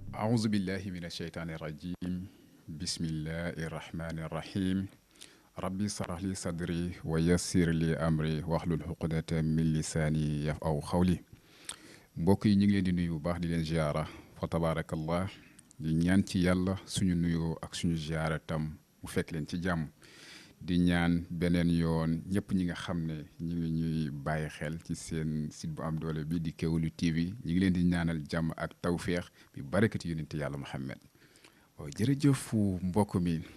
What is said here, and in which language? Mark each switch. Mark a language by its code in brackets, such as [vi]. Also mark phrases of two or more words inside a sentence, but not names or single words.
[ar] أعوذ بالله من الشيطان الرجيم بسم الله الرحمن الرحيم ربي اشرح لي صدري ويسر لي أمري واحلل عقدة من لساني يفقهوا قولي mbokk [wo] yi ñu ngi leen di nuyu bu baax di leen ziara fa tabarakallah di ñaan ci yàlla suñu nuyoo ak suñu ziara tam mu fekk leen ci jàmm di ñaan beneen yoon ñëpp ñi nga xam ne ñu ngi ñuy bàyyi xel ci seen site bu am doole bi di Kéwoulo TV ñu ngi leen di ñaanal jàmm ak tawféex bi barakati yonent yàlla Muhammad waaw jërëjëf mbokk mi